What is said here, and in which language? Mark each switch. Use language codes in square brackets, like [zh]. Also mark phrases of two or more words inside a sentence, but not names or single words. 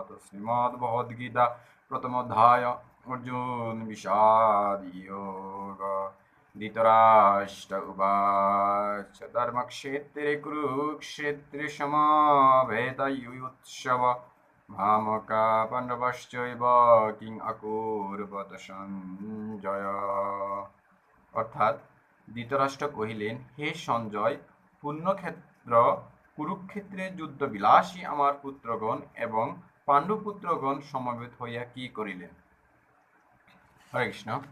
[sa] तो श्रीमद्भगवद्गीता प्रथमोऽध्याय अर्जुन विषाद योग। धृतराष्ट्र उवाच धर्मक्षेत्रे कुरुक्षेत्रे समावेतयुत्सव मामका पाण्डवश्चैव किं अकुर्वत সঞ্জয়। [bn] অর্থাৎ ধৃতরাষ্ট্র কহিলেন, হে সঞ্জয়, পুণ্যক্ষেত্র কুরুক্ষেত্রে যুদ্ধবিলাসী আমার পুত্রগণ এবং পাণ্ডুপুত্রগণ সমবেত হইয়া কি করিলেন? হরে কৃষ্ণ।